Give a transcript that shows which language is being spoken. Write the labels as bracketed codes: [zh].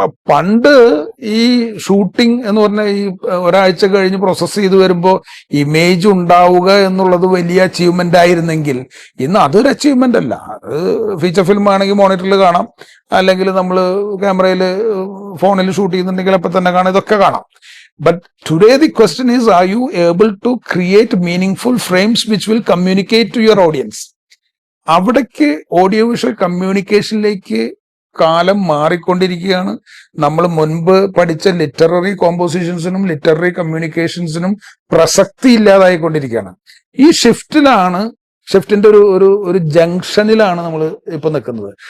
[ml] പണ്ട് ഈ ഷൂട്ടിംഗ് എന്ന് പറഞ്ഞാൽ ഈ ഒരാഴ്ച കഴിഞ്ഞ് പ്രോസസ്സ് ചെയ്ത് വരുമ്പോൾ ഇമേജ് ഉണ്ടാവുക എന്നുള്ളത് വലിയ അച്ചീവ്മെന്റ് ആയിരുന്നെങ്കിൽ ഇന്ന് അതൊരു അച്ചീവ്മെന്റ് അല്ല. അത് ഫീച്ചർ ഫിലിം ആണെങ്കിൽ മോണിറ്ററിൽ കാണാം, അല്ലെങ്കിൽ നമ്മൾ ക്യാമറയിൽ ഫോണിൽ ഷൂട്ട് ചെയ്യുന്നുണ്ടെങ്കിൽ അപ്പം തന്നെ കാണാം, ഇതൊക്കെ കാണാം. [en] But today the question is, are you able to create meaningful frames which will communicate to your audience? [ml] അവിടേക്ക് ഓഡിയോ വിഷ്വൽ കമ്മ്യൂണിക്കേഷനിലേക്ക് കാലം മാറിക്കൊണ്ടിരിക്കുകയാണ്. നമ്മൾ മുൻപ് പഠിച്ച ലിറ്റററി കോമ്പോസിഷൻസിനും ലിറ്റററി കമ്മ്യൂണിക്കേഷൻസിനും പ്രസക്തി ഇല്ലാതായിക്കൊണ്ടിരിക്കുകയാണ്. ഈ ഷിഫ്റ്റിന്റെ ഒരു ജംഗ്ഷനിലാണ് നമ്മൾ ഇപ്പൊ നിൽക്കുന്നത്.